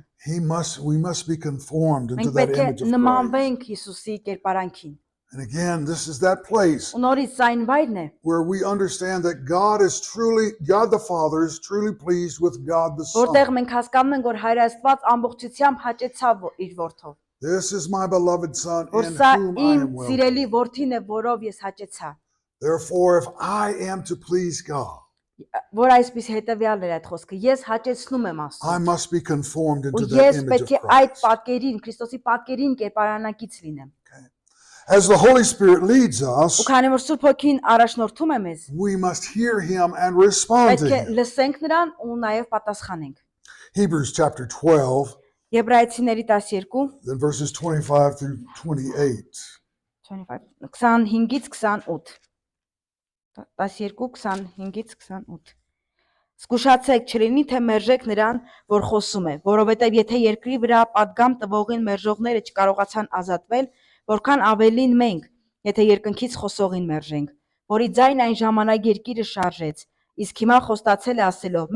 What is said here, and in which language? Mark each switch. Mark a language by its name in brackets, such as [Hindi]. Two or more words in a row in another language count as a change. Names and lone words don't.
[English] We must be conformed into [Armenian] Մենք [English] that [Armenian] պետք է [English] image of Christ. [Armenian] նմանվենք Հիսուսի կերպարանքին։ [English] And again, this is that place [Armenian] Ու նորից սա այն վայրն է, [English] where we understand that God the Father is truly pleased with God the [Armenian] որտեղ [English] Son. [Armenian] մենք հասկանում ենք, որ Հայր Աստված ամբողջությամբ հաճեցավ իր որդով, [English] This is my beloved Son [Armenian] որ [English] in [Armenian] սա [English] whom I [Armenian] իմ [English] am well [Armenian] սիրելի [English] pleased. [Armenian] որդին է, որով ես հաճեցա։ [English] Therefore, if I am to please God, [Armenian] Որ այսպես հետևյալն էր այդ խոսքը, ես հաճեցնում եմ [English] I [Armenian] Աստծուն։ [English] must be conformed [Armenian] Ու [English] into that [Armenian] ես [English] image [Armenian] պետք [English] of [Armenian] է այդ Christ. պատկերին, Քրիստոսի պատկերին կերպարանակից լինեմ։ [English] As the Holy Spirit leads [Armenian] Ու [English] us, [Armenian] քանի որ Սուրբ Հոգին առաջնորդում է մեզ, [English] we must hear Him and respond [Armenian] պետք [English] to [Armenian] է [English] Him. [Armenian] լսենք նրան ու նաև պատասխանենք։ [English] Hebrews chapter 12, [Armenian] Եբրայեցիների 12, [English] then verses 25 through 28. [Armenian] 25-ից 28։ 12-25-ից 28։ Զգուշացեք, չլինի թե մերժեք նրան, որ խոսում է, որովհետև եթե երկրի վրա պատգամ տվողին մերժողները չկարողացան ազատվել, որքան ավելին մենք, եթե երկնքից խոսողին մերժենք, որի ձայն այն ժամանակ երկիրը շարժեց, իսկ հիմա խոստացել է ասելով.